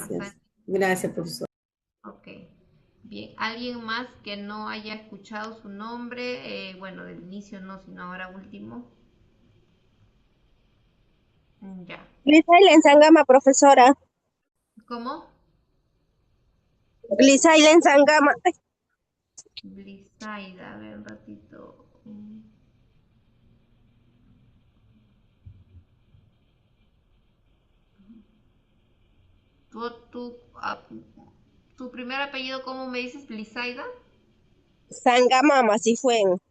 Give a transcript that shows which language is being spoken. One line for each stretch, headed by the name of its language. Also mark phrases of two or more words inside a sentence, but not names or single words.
Spanish: Gracias. Gracias, profesor. Ok, bien, ¿alguien más que no haya escuchado su nombre? Bueno, del inicio no, sino ahora último. Ya. Glisailen Sangama, profesora. ¿Cómo? Glisailen Sangama. Blisaida, a ver un ratito. ¿Tu primer apellido, cómo me dices? Blisaida. Sangamama, si fue.